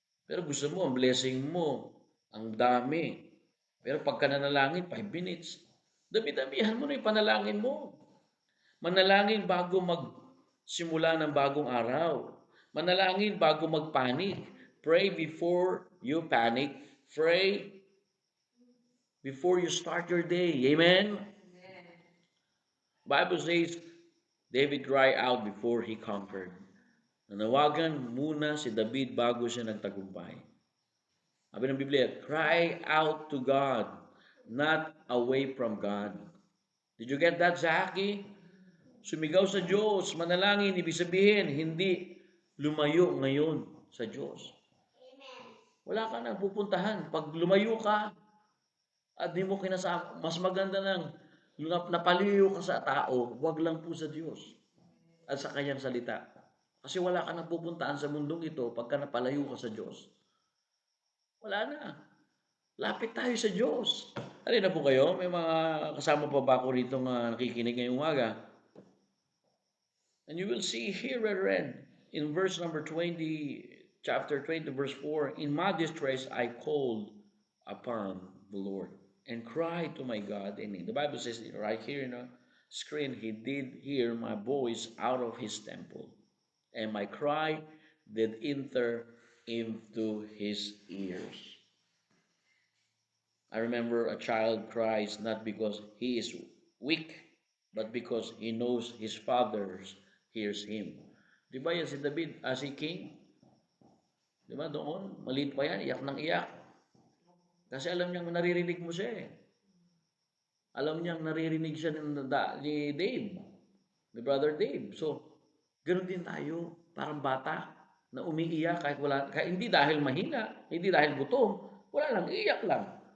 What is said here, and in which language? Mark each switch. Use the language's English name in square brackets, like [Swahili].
[Filipino] Pero gusto mo, ang blessing mo, ang dami. Pero pagka nanalangin, 5 minutes. Dami-damihan mo na yung panalangin mo. Manalangin bago magsimula ng bagong araw. Manalangin bago magpanik. [English] Pray before you panic. Pray before you start your day. Amen? Bible says, David cried out before he conquered. [Filipino] Nanawagan muna si David bago siya nagtagumpay. Sabi ng Biblia, [English] cry out to God, not away from God. Did you get that, Zaki? [Filipino] Sumigaw sa Diyos, manalangin, ibig sabihin, hindi lumayo ngayon sa Diyos. Wala ka nang pupuntahan. Pag lumayo ka, at di mo kinasama, mas maganda nang napaliyo ka sa tao, wag lang po sa Diyos at sa kanyang salita. Kasi wala ka nang pupuntahan sa mundong ito pagka napalayo ka sa Diyos. Wala na. Lapit tayo sa Diyos. Alin na po kayo? May mga kasama pa ba ako rito na nakikinig ngayong umaga? [English] And you will see here, brethren, in verse number 20, chapter 20, verse 4, in my distress I called upon the Lord and cried to my God. And the Bible says right here in the screen, He did hear my voice out of His temple, and my cry did enter into His ears. I remember a child cries not because he is weak, but because he knows his father hears him. [Filipino] Di ba yan si David, si King? Di ba doon? Maliit pa yan, iyak ng iyak. Kasi alam niyang naririnig mo siya eh. Alam niyang naririnig siya ni Dave, ni Brother Dave. So, ganoon din tayo, parang bata na umiiyak kahit hindi dahil mahina, hindi dahil gutom, wala lang, iyak lang.